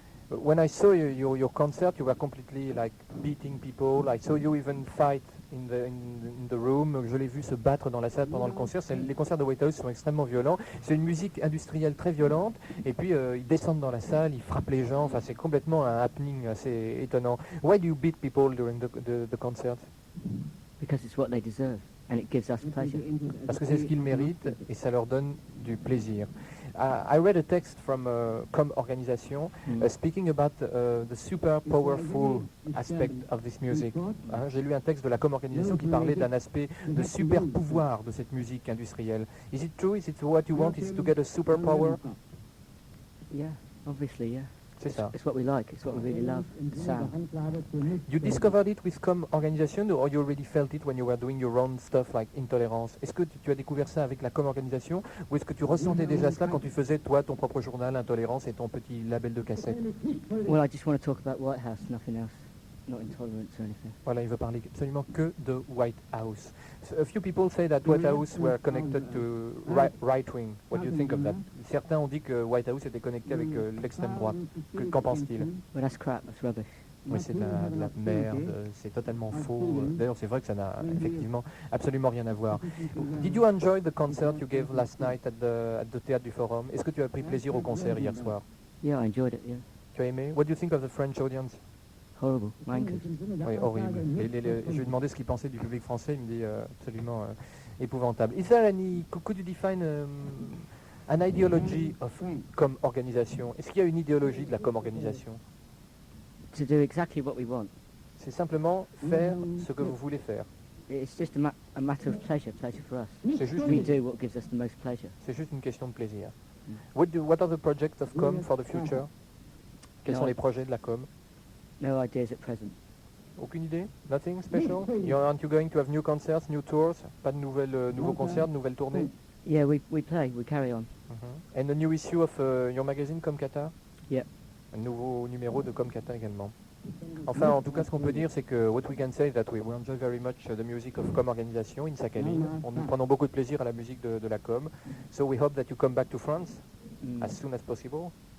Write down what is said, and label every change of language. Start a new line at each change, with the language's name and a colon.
English: When I saw your concert, you were completely like beating people. I saw you even fight in the room.
French: Je l'ai vu se battre dans la salle pendant le concert. Les concerts de White House sont extrêmement violents. C'est une musique industrielle très violente. Et puis ils descendent dans la salle, ils frappent les gens. Enfin, c'est complètement un happening assez étonnant.
English: Why do you beat people during the concert? Because it's what they deserve, and it gives us pleasure.
French: Parce que c'est ce qu'ils méritent et ça leur donne du plaisir.
English: I read a text from Com Organisation speaking about the super powerful aspect of this music.
French: J'ai lu un texte de la Com Organisation qui parlait d'un aspect de super pouvoir de cette musique industrielle.
English: Is it true? Is it what you want? Is it to get a super power? Yeah, obviously, yeah.
French: C'est ça.
English: It's what we like. It's what we really love. The sound. You discovered it with Com Organisation, or you already felt it when you were doing your own stuff like Intolerance?
French: Est-ce que tu as découvert ça avec la Com Organisation, ou est-ce que tu ressentais déjà cela quand tu faisais toi ton propre journal Intolérance et ton petit label de cassette?
English: Well, I just want to talk about White House, nothing else. Not intolerance or anything.
French: Voilà, il veut parler absolument que de White House.
English: So a few people say that White House were connected to right wing. What do you think of that?
French: Certains ont dit que White House était connecté avec l'extrême droite. Qu'en pense-t-il?
English: Well, that's crap. That's rubbish.
French: Oui, c'est de la merde, c'est totalement faux. D'ailleurs, c'est vrai que ça n'a effectivement absolument rien à voir.
English: Did you enjoy the concert you gave last night at the Théâtre du Forum?
French: Est-ce que tu as pris plaisir au concert hier soir?
English: Yeah, I enjoyed it. Yeah.
French: Tu as aimé?
English: What do you think of the French audience? Horrible. Wankers.
French: Oui, horrible. Je lui ai demandé ce qu'il pensait du public français, il me dit absolument épouvantable.
English: Is there any, could you define an ideology of com organisation?
French: Est-ce qu'il y a une idéologie de la com organisation?
English: To do exactly what we want.
French: C'est simplement faire ce que vous voulez faire.
English: It's just a matter of pleasure for us.
French: C'est juste,
English: We do what gives us the most pleasure.
French: c'est juste une question de plaisir.
English: What are the projects of com for the future?
French: Quels sont les projets de la com?
English: No ideas at present.
French: Aucune idée?
English: Nothing special? Aren't you going to have new concerts, new tours?
French: Pas de nouveaux concerts, de nouvelles tournées?
English: Yeah, we play, we carry on. And a new issue of your magazine Comcata? Yeah.
French: Un nouveau numéro de Comcata également. Enfin, en tout cas, ce qu'on peut dire, c'est que
English: what we can say is that we enjoy very much the music of Com Organisation in Sakhaline.
French: Nous prenons beaucoup de plaisir à la musique de la com.
English: So we hope that you come back to France as soon as possible.